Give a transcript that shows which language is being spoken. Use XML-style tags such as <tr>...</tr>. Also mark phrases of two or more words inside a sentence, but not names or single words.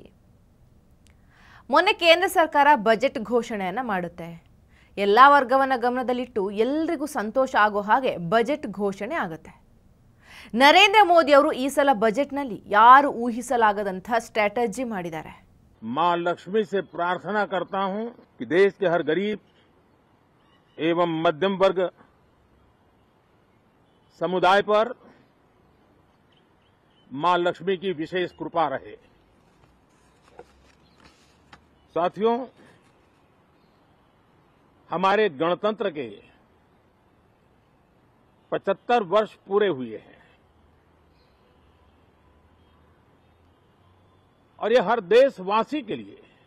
<kn>ಮೊನ್ನೆ ಕೇಂದ್ರ ಸರ್ಕಾರ ಬಜೆಟ್ ಘೋಷಣೆಯನ್ನು ಮಾಡುತ್ತೆ. ಎಲ್ಲ ವರ್ಗವನ್ನು ಗಮನದಲ್ಲಿಟ್ಟು ಎಲ್ರಿಗೂ ಸಂತೋಷ ಆಗೋ ಹಾಗೆ ಬಜೆಟ್ ಘೋಷಣೆ ಆಗುತ್ತೆ. ನರೇಂದ್ರ ಮೋದಿ ಅವರು ಈ ಸಲ ಬಜೆಟ್ನಲ್ಲಿ ಯಾರು ಊಹಿಸಲಾಗದಂಥ ಸ್ಟ್ರಾಟಜಿ ಮಾಡಿದ್ದಾರೆ.</kn> <hi>मां लक्ष्मी से प्रार्थना करता हूं कि देश के हर गरीब एवं मध्यम वर्ग समुदाय पर मां लक्ष्मी की विशेष कृपा रहे। साथियों, हमारे गणतंत्र के 75 वर्ष पूरे हुए हैं और ये हर देशवासी के लिए</hi>